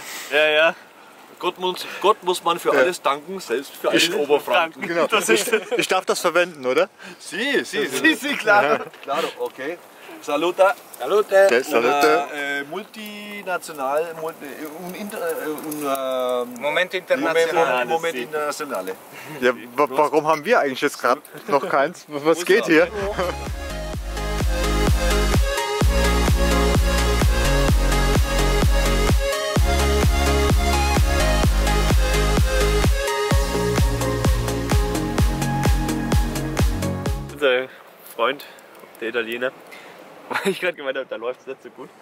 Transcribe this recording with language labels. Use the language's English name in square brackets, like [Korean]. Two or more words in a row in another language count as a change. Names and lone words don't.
[German] Ja. Gott muss man für alles danken, selbst für einen Oberfranken. Genau. Ich darf das verwenden, oder? Sie, klar. [Italian] Claro, okay. Salute. Salute. Salute. [German] Multinational, [Italian] Momento internazionale. Momento internazionale. [German] Ja, warum haben wir eigentlich jetzt gerade noch keins? Was geht hier? Unser Freund, der Italiener, weil ich gerade gemeint habe, da läuft es nicht so gut.